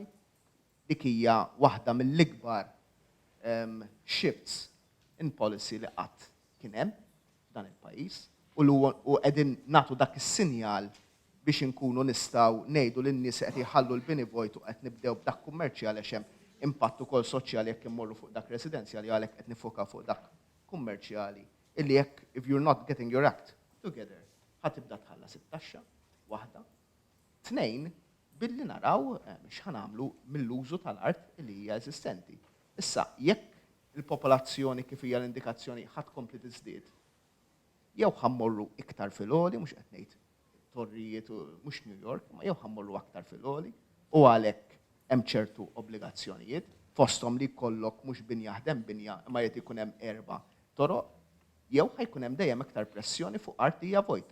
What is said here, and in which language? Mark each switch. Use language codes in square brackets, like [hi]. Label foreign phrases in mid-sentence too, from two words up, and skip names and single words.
[mt] Dik hija waħda mill-ikbar [en] shifts in policy [mt] li qatt kien hemm dan il-pajjiż u qegħdin nagħtu dak is-sinjal biex inkunu nistgħu ngħidu lin-nies qed jħallu l-bini vojt u qed nibdew b'dak kummerċjali għax hemm impatt ukoll soċjali jekk immorru fuq dak residenzjali għalhekk qed nifoka fuq dak kummerċjali illi jekk [en] if you're not getting your act together [mt] ħatibda tħallas it-taxxa waħda. Tnejn billi naraw x'ħanamlu mill-użu tal-art li hija eżistenti. Issa jekk il-popolazzjoni kif hija l-indikazzjoni ħadd kompli tiżdied jew ħammorru iktar fil-għoli, mhux qed ngħid torrijiet mhux New York, ma jew ħammorru aktar fil-għoli u għalhekk hemm ċertu obbligazzjonijiet fosthom li jkollok mhux binja ħdem binja ma jrid ikun hemm 4 toroq, jew ħajkun hemm dejjem iktar pressjoni fuq art hija vojta.